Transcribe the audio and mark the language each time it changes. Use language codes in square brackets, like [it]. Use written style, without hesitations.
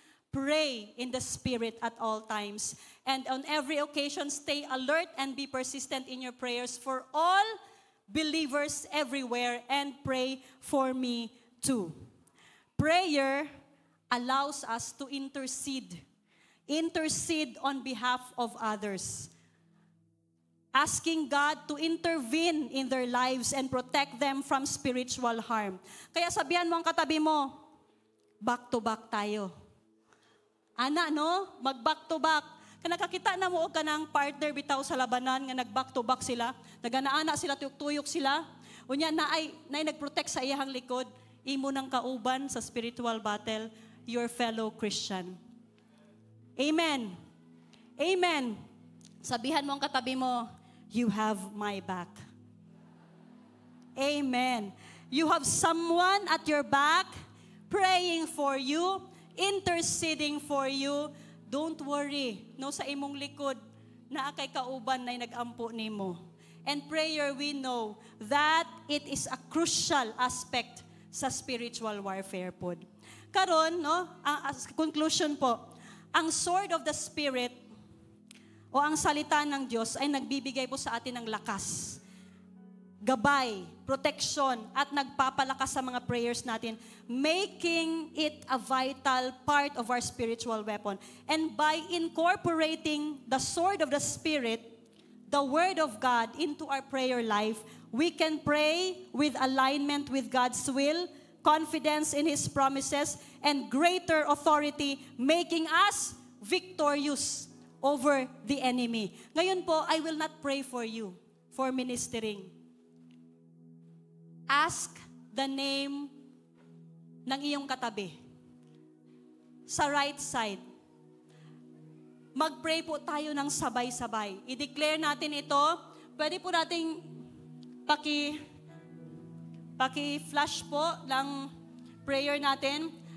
[en] Pray in the Spirit at all times. And on every occasion, stay alert and be persistent in your prayers for all believers everywhere, and pray for me too. Prayer allows us to intercede. Intercede on behalf of others. Asking God to intervene in their lives and protect them from spiritual harm. [tl] Kaya sabihan mo ang katabi mo, back to back tayo. Ana, no? Mag-back to back. [ceb] Kaya nakakita na mo ka ng partner bitaw sa labanan nga nag-back to back sila. Naganaana sila, tuyok sila. Unya na ay nag-protect sa iyang likod. Imo ng kauban sa spiritual battle, [en] your fellow Christian. [ceb] Amen. Amen. [tl] Sabihan mo ang katabi mo, [en] you have my back. [tl] Amen. [en] You have someone at your back praying for you, interceding for you. Don't worry. [ceb] No, sa imong likod, na kay kauban na nag-ampo nimo. [en] And prayer, we know that it is a crucial aspect sa spiritual warfare po. [tl] Karon, no, as conclusion po, ang sword of the Spirit o ang salita ng Diyos ay nagbibigay po sa atin ng lakas, gabay, protection, at nagpapalakas sa mga prayers natin, [en] making it a vital part of our spiritual weapon. And by incorporating the sword of the Spirit, the Word of God, into our prayer life, we can pray with alignment with God's will, confidence in His promises, and greater authority, making us victorious over the enemy. [tl] Ngayon po, [en] I will not pray for you for ministering. Ask the name [tl] ng iyong katabi. [en] Sa right side. [tl] Mag-pray po tayo ng sabay-sabay. I-declare natin ito. Pwede po nating paki-flash po ng prayer natin.